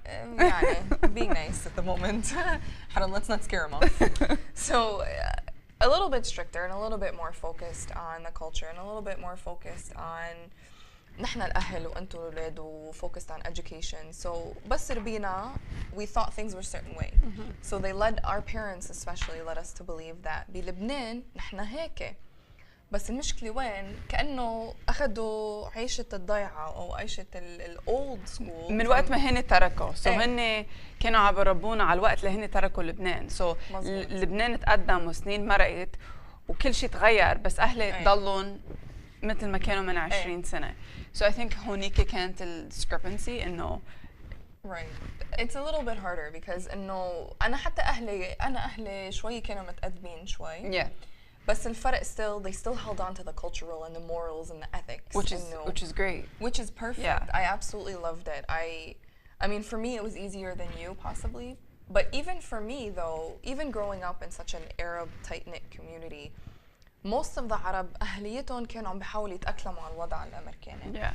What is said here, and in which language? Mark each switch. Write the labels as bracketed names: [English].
[Arabic] يعني [English] being nice at the moment let's not scare them off so a little bit stricter and a little bit more focused on the culture and a little bit more focused on [Arabic] نحن الأهل وأنتوا الأولاد و [English] focused on education so [Arabic] بس ربينا [English] we thought things were a certain way so they led our parents especially led us to believe that [Arabic] بلبنان نحن هيك بس المشكلة وين؟ كأنه أخذوا عيشة الضيعة أو عيشة الأولد سكول من وقت ما هن تركوا إيه. هن كانوا عم بربونا على الوقت اللي هن تركوا لبنان مظبوط. لبنان تقدم وسنين مرقت وكل شيء تغير بس أهلي إيه. ضلوا مثل ما كانوا من 20 سنة [English] so I think [Arabic] هونيك كانت discrepancy إنه [English] right. It's a little bit harder because [Arabic] إنه أنا حتى أهلي شوي كانوا متقدمين شوي. [English] yeah [Arabic] بس الفرق [English] they still held on to the cultural and the morals and the ethics. which is great. Which is perfect. Yeah. I absolutely loved it. I mean, for me, it was easier than you possibly. But even for me, though, even growing up in such an Arab tight-knit community, most of the Arab [Arabic] أهليتهم كانوا عم بيحاولوا يتأقلموا على الوضع الأمريكاني.